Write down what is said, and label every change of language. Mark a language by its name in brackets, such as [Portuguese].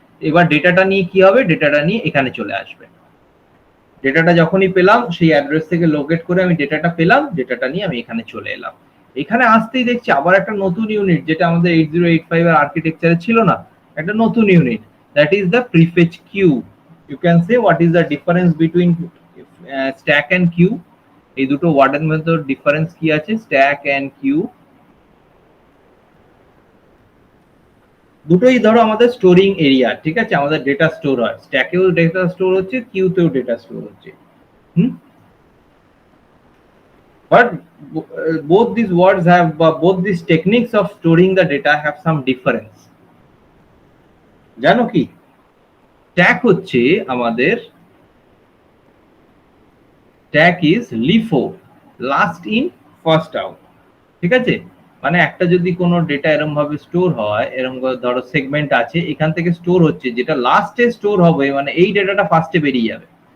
[Bangla] এবার ডেটাটা নিয়ে কি হবে? ডেটাটা নিয়ে এখানে চলে আসবে। ডেটাটা যখনই পেলাম, সেই অ্যাড্রেস থেকে লোকেট করে আমি ডেটাটা পেলাম, ডেটাটা নিয়ে আমি এখানে চলে এলাম। এখানে আসতেই দেখছি আবার একটা নতুন ইউনিট, যেটা আমাদের 8085 এর আর্কিটেকচারে ছিল না, একটা নতুন unit, [English] that is the prefetch queue. You can say what is the difference between stack and queue? [Bangla] এই দুটো ওয়ার্ডের মধ্যে ডিফারেন্স কি আছে? stack and queue দুটোই ধরো আমাদের স্টোরিং এরিয়া। ঠিক আছে, আমাদের ডেটা স্টোর হয়, স্ট্যাকেও ডেটা স্টোর হচ্ছে, কিউতেও ডেটা স্টোর হচ্ছে। [English] But both these words have, both these techniques of storing the data have some difference. [Bangla] জানো কি? স্ট্যাক হচ্ছে আমাদের, [English] Stack is LIFO, last in first out. [Bangla] ঠিক আছে, মানে একটা যদি কোনো ডেটা এরকম ভাবে স্টোর হয়, এরকম ধরো সেগমেন্ট আছে, এখান থেকে স্টোর হচ্ছে, যেটা লাস্টে স্টোর হবে, মানে এই ডেটাটা ফার্স্টে বেরিয়ে যাবে।